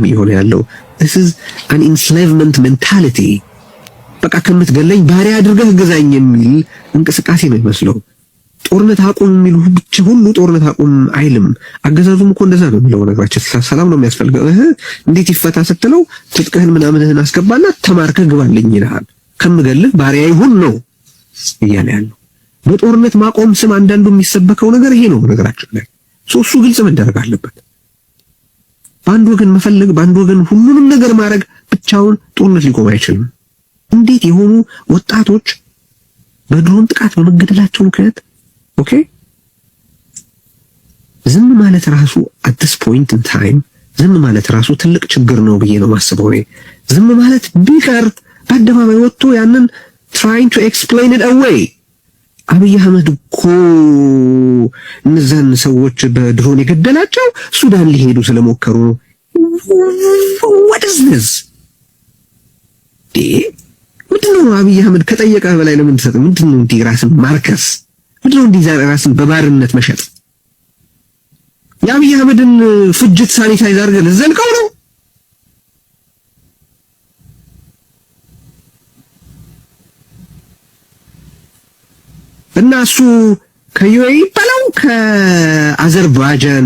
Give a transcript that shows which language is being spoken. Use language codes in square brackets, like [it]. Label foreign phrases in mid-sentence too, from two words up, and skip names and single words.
[am] ይሆነ ያለው [en] this is an enslavement mentality [am] በቃ ከምትገለኝ ባሪያ አድርገህ ግዛኝ የሚል እንቅስቃሴ ነው ይመስለው ጦርነት አቁም የሚሉ ብቻ ሁሉ ጦርነት አቁም አይልም አገዛዙም እኮ እንደዛ ነው የሚለው ነገራችን ሰላም ነው የሚያስፈልገው እንዴት ይፈታ ስትለው ትጥቅህን ምናምንህን አስገባና ተማርከህ ግባልኝ ይልሃል ከምገልህ ባሪያ ይሁን ነው እያለ ያለው በጦርነት ማቆም ስም አንዳንዱ የሚሰበከው ነገር ይሄ ነው ነገራችን ላይ እሱ ግልጽ መደረግ አለበት በአንድ ወገን መፈለግ በአንድ ወገን ሁሉንም ነገር ማድረግ ብቻውን ጦርነት ሊቆም አይችልም እንዴት የሆኑ ወጣቶች በድሮን ጥቃት በመገደላቸው ምክንያት ኦኬ ዝም ማለት ራሱ [en] at this point in time [am] ዝም ማለት ራሱ ትልቅ ችግር ነው ብዬ ነው ማስበው። ዝም ማለት ቢቀር በአደባባይ ወጥቶ ያንን [en] trying to explain it away [am] አብይ አህመድ እኮ እነዛን ሰዎች በድሮን የገደላቸው ሱዳን ሊሄዱ ስለሞከሩ ነው። [en] what is this [am] ምንድነው? አብይ አህመድ ከጠየቀ በላይ ለምን ተሰጠ? ምንድነው እንዲህ ራስን ማርከስ? ምንድነው እንዲህ ራስን በባርነት መሸጥ? የአብይ አህመድን ፍጅት ሳኒታይዝ አድርገን ዘልቀው ነው። እና እሱ ከዩኤኢ በለው ከአዘርባይጃን